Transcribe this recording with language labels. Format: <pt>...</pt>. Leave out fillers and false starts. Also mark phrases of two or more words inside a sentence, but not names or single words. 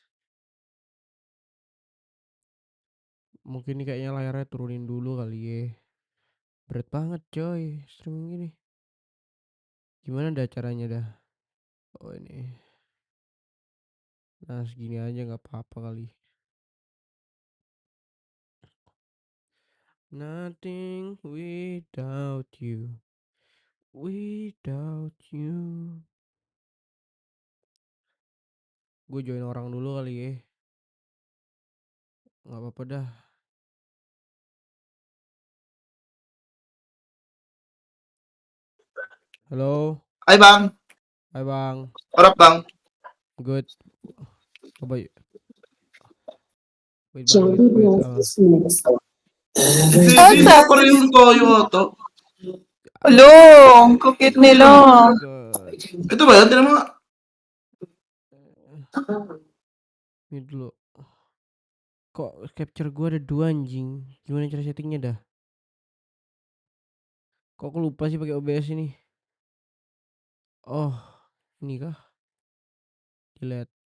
<id>Mungkin nih kayaknya layarnya turunin dulu kali ya. Berat banget coy streaming ini. Gimana dah caranya dah? Oh ini. Nah segini aja nggak apa-apa kali.</id> <en>Nothing without you. Without you.</en> <id>Gue join orang dulu kali ya. Nggak apa-apa dah. Halo. Hai Bang, Hai bang. harap Bang. Good. Coba yuk.</id> <en>Wait bang, wait.</en> <tl>Hindi pa rin tayo ata. Hello, ang cute nila.</tl> <en>Oh my god.</en> <tl>Ito ba yan? Tinan mo nga.</tl> <id>Ini dulu. Kok capture gue ada 2 anjing? Gimana cara settingnya dah? Kok aku lupa sih pakai OBS ini? Oh, ini kah? Delete.</id>